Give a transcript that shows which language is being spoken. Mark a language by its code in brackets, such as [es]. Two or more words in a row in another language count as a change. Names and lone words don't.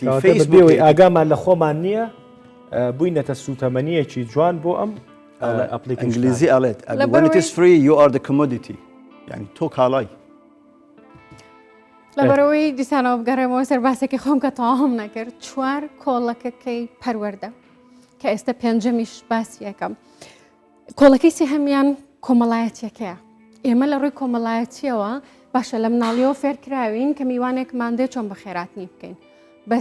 [ckb] فەیسبووی ئاگامان لە خۆمان نییە بووینەتە سوتەمەنیەکی جوان بۆ ئەم ئەنگلیزی ئەڵێت [en] when it is free you are the commodity [ckb] یعنی تۆ کاڵای لەبەرەوەی دیسانەوە بگەڕێمەوە سەر باسێکی خۆم کە تەواهم نەکرد 4 کۆڵەکەکەی پەروەردە کە ئێستا پێنجەمیش باسی یەکەم کۆڵەکەی سێهەمیان کۆمەڵایەتیەکەیە ئێمە لە ڕووی کۆمەڵایەتیەوە باشە لە مناڵیەوە فێرکراوین کە میوانێکمان دێ چۆن بە خێراتنی بکەین بەس